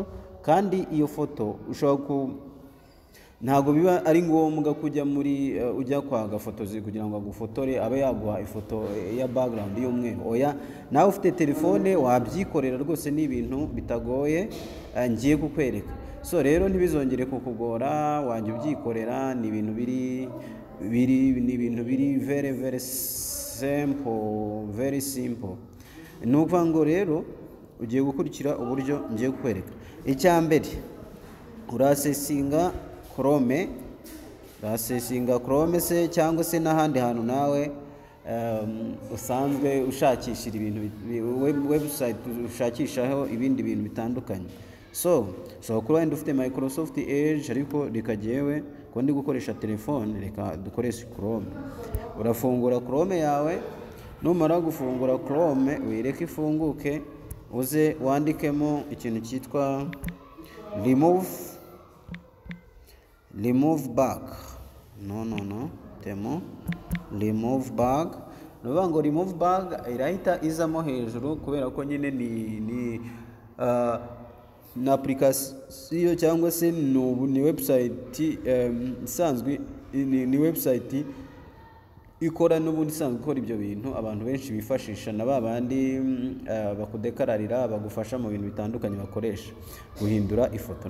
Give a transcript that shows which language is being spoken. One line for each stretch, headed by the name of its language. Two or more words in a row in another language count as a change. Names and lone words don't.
Kinyarwanda: Kandi iyo foto ushobora ntago biba ari ngombwa kujya muri ujya kwa gafotozi kugira ngo agufotore abe yaguha ifoto ya background y'umweru. Oya, nawe ufite telefone wabyikorera rwose, ni ibintu bitagoye ngiye kukwereka. So rero ntibizongere kukugora, wajya ubyikorera, ni ibintu biri
English: very simple, very simple.
Kinyarwanda: Nukuvuga ngo rero ugiye gukurikira uburyo ngiye kukwereka. Icyambere, urasesinga Chrome se cyangwa se n'ahandi hantu nawe usanzwe ushakishira ibintu website ushakishaho ibindi bintu bitandukanye. So kuba wenda ufite Microsoft Edge, ariko reka jewe ko ndi gukoresha telefone, reka dukoresha Chrome. Urafungura Chrome yawe, numara gufungura Chrome wireke ifunguke, uze wandikemo ikintu cyitwa
English: remove bag.
Kinyarwanda: Temo
English: remove bag.
Kinyarwanda: Nuvuga ngo
English: remove bag
Kinyarwanda: irahita izamo hejuru, kubera ko nyine ni na application cyangwa se ni website isanzwe, ni website ikora n'ubundi isanzwe ikora ibyo bintu abantu benshi bifashisha, na babandi bakudekararira bagufasha mu bintu bitandukanye bakoresha guhindura ifoto.